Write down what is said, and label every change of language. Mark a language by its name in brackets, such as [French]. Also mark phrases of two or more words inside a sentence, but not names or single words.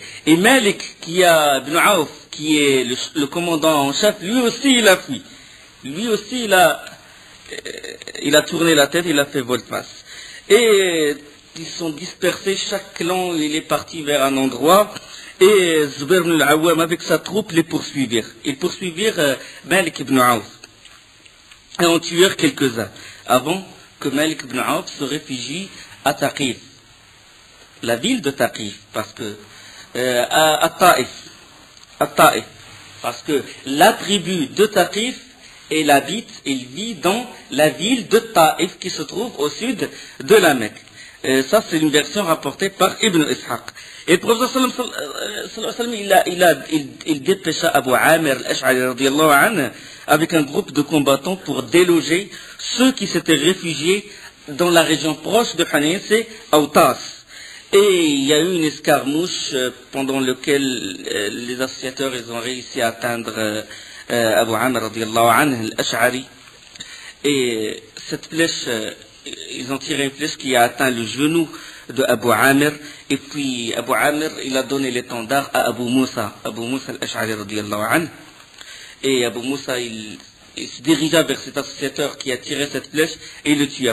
[French] Et Malik, Ibn Auf, qui est le commandant en chef, lui aussi il a fui. Lui aussi il a tourné la tête, il a fait volte-face. Et ils sont dispersés, chaque clan il est parti vers un endroit. Et Zubair ibn al-Awwam avec sa troupe les poursuivirent. Ils poursuivirent Malik ibn Auf. Et en tuèrent quelques-uns, avant que Malik ibn Auf se réfugie à Taqif, la ville de Taqif, parce que à Taïf, parce que la tribu de Taqif, elle vit dans la ville de Taïf qui se trouve au sud de la Mecque. Ça c'est une version rapportée par Ibn Ishaq. Et le prophète [Arabic] صلى الله عليه وسلم, [French] il dépêcha Abu Amir al-Ash'ari [Arabic] رضي الله عنه [French] avec un groupe de combattants pour déloger ceux qui s'étaient réfugiés dans la région proche de Hunayn, c'est Autas. Et il y a eu une escarmouche pendant laquelle les associateurs ils ont réussi à atteindre Abu Amr [Arabic] رضي الله عنه [French] al-Ash'ari. Et cette flèche, ils ont tiré une flèche qui a atteint le genou de Abu Amir. Et puis Abu Amir, il a donné l'étendard à Abu Moussa al-Ash'ari [Arabic] رضي الله عنه. [French] Et Abu Moussa, il se dirigea vers cet associateur qui a tiré cette flèche et il le tua.